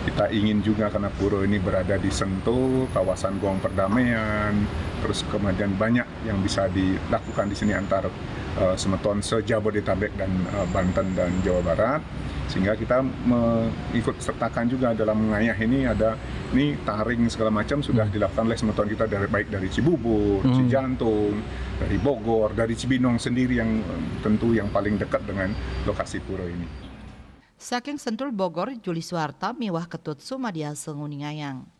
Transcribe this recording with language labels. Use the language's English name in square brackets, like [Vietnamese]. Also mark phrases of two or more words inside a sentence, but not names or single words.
[Indonesian] Kita ingin juga karena pura ini berada di Sentul, kawasan Gong Perdamaian, terus kemudian banyak yang bisa dilakukan di sini antara semeton se-Jabodetabek dan Banten dan Jawa Barat. Sehingga kita mengikut sertakan juga dalam mengayah ini taring segala macam sudah dilakukan oleh semeton kita baik dari Cibubur, Cijantung, dari Bogor, dari Cibinong sendiri yang tentu yang paling dekat dengan lokasi pura ini. [Balinese] Saking Sentul Bogor, Juli Suwarta, miwah Ketut Sumadia Senguningayang.